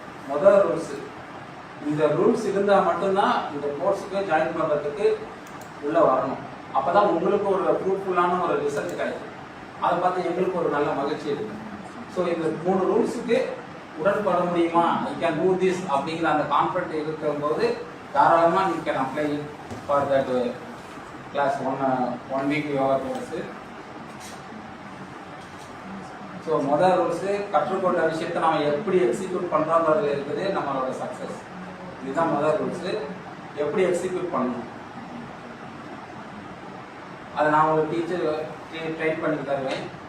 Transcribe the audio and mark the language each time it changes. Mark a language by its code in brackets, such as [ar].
[ta] முதல் ரூல்ஸ், இந்த ரூல்ஸ் இருந்தால் மட்டும்தான் இந்த கோர்ஸுக்கு ஜாயின் பண்ணுறதுக்கு உள்ளே வரணும். அப்போ தான் உங்களுக்கு ஒரு ஃப்ரூட்ஃபுல்லான ஒரு ரிசல்ட் கிடைக்கும். அதை பார்த்து எங்களுக்கு ஒரு நல்ல மகிழ்ச்சி இருக்கு. ஸோ இந்த 3 ரூல்ஸுக்கு உடன்பட முடியுமா, [en] I can do this [ta] அப்படிங்கிற அந்த கான்ஃபிடென்ட் இருக்கும்போது தாராளமாக [en] you can apply it for that class one week yoga course. [ta] So முதல் ரூல்ஸு கற்றுக்கொண்ட விஷயத்தை நம்ம எப்படி எக்ஸிக்யூட் பண்ணுறோங்கிறதுல இருக்குது நம்மளோட சக்ஸஸ். இதுதான் முதல் ரூல்ஸு. எப்படி எக்ஸிக்யூட் பண்ணணும் அதை நான் உங்களுக்கு டீச்சர் ட்ரெயின் பண்ணி தருவேன்.